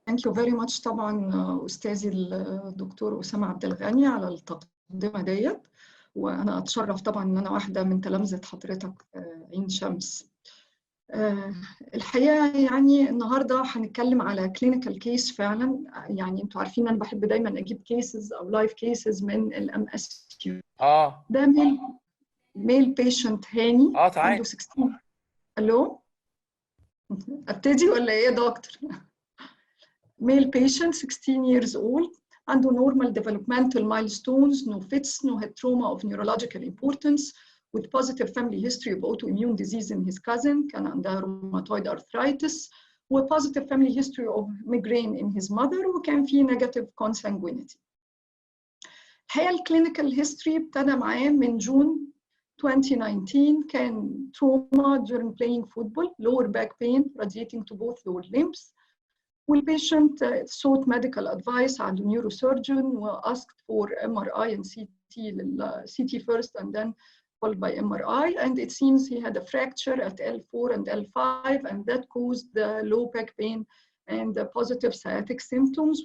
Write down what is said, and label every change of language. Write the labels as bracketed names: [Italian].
[English] Thank you very much [Arabic] طبعا أستاذي الدكتور أسامة عبد الغني على التقدمة ديت، وأنا أتشرف طبعا إن أنا واحدة من تلامذة حضرتك عين شمس. الحقيقة يعني النهاردة هنتكلم على كلينيكال كيس فعلا. يعني انتوا عارفين أنا بحب دايما أجيب كيسز أو لايف كيسز من الMSQ. ده [English] male patient [Arabic] هاني عنده 16. ألو؟ أبتدي ولا إيه يا دكتور؟ [English] male patient 16 years old عنده normal developmental milestones, no fits, no head trauma of neurological importance, with positive family history of autoimmune disease in his cousin, [Arabic] كان عندها [English] rheumatoid arthritis, و positive family history of migraine in his mother, وكان في negative consanguinity. [Arabic] الحقيقة الكلينيكال هيستوري ابتدى معاه من جون 2019. [English] كان trauma during playing football, lower back pain radiating to both lower limbs. والpatient sought medical advice عند neurosurgeon و asked for MRI and CT first and then followed by MRI, and it seems he had a fracture at L4 and L5, and that caused the low back pain and the positive sciatic symptoms.